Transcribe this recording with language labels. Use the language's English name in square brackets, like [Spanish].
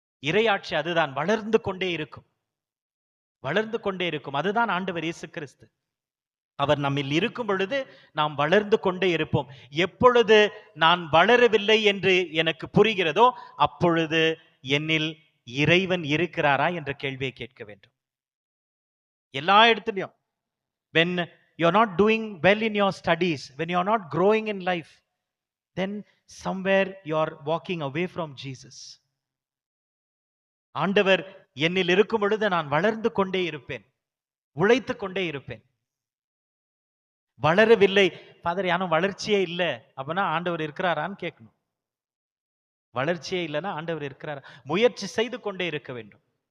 [Tamil] இறையாட்சி அதுதான், வளர்ந்து கொண்டே இருக்கும், வளர்ந்து கொண்டே இருக்கும். அதுதான் ஆண்டவர் இயேசு கிறிஸ்து. அவர் நம்மில் இருக்கும் பொழுது நாம் வளர்ந்து கொண்டே இருப்போம். எப்பொழுது நான் வளரவில்லை என்று எனக்கு புரிகிறதோ அப்பொழுது என்னில் இறைவன் இருக்கிறாரா என்ற கேள்வியை கேட்க வேண்டும். எல்லா இடத்துலையும் [English] when you are not doing well in your studies, when you are not growing in life, then somewhere you are walking away from Jesus. [Tamil] ஆண்டவர் என்னில் இருக்கும் பொழுது நான் வளர்ந்து கொண்டே இருப்பேன், உழைத்து கொண்டே இருப்பேன். வளரவில்லை ஃபாதர், யாரும் வளர்ச்சியே இல்லை அப்படின்னா ஆண்டவர் இருக்கிறாரான்னு கேட்கணும். வளர்ச்சியே இல்லைன்னா ஆண்டவர் இருக்கிறாரா? முயற்சி செய்து கொண்டே இருக்க வேண்டும்.